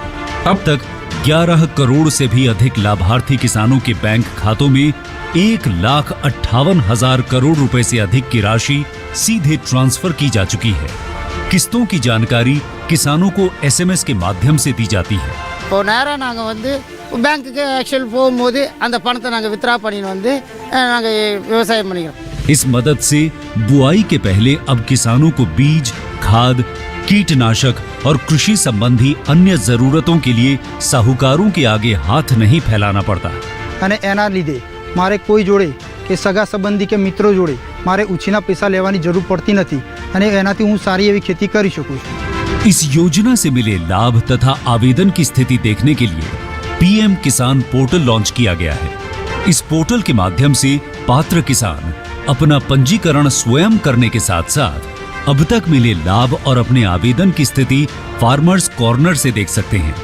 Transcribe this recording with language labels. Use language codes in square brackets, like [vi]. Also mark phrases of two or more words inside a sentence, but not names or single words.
[hi] अब तक 11 करोड़ से भी अधिक लाभार्थी किसानों के बैंक खातों में 1,58,000 करोड़ रुपए से अधिक की राशि सीधे ट्रांसफर की जा चुकी है। किस्तों की जानकारी किसानों को SMS के माध्यम से दी जाती है। [ta] இப்போ நேரா நாங்கள் பேங்க்குக்கு ஆக்சுவல் போகும்போது அந்த பணத்தை நாங்கள் வித்ரா பண்ணின்னு வந்து நாங்கள் விவசாயம் பண்ணிக்கிறோம். [hi] इस मदद से बुआई के पहले अब किसानों को बीज, खाद, कीटनाशक और कृषि संबंधी अन्य जरूरतों के लिए साहूकारों के आगे हाथ नहीं फैलाना पड़ता. [gu] અને એના લીધે મારે કોઈ જોડે કે સગા સંબંધી કે મિત્રો જોડે મારે ઉછીના પૈસા લેવાની જરૂર પડતી નથી અને એનાથી હું સારી એવી खेती કરી શકું છું. [hi] इस योजना से मिले लाभ तथा आवेदन की स्थिति देखने के लिए पीएम किसान पोर्टल लॉन्च किया गया है. इस पोर्टल के माध्यम से पात्र किसान अपना पंजीकरण स्वयं करने के साथ साथ अब तक मिले लाभ और अपने आवेदन की स्थिति फार्मर्स कॉर्नर से देख सकते हैं.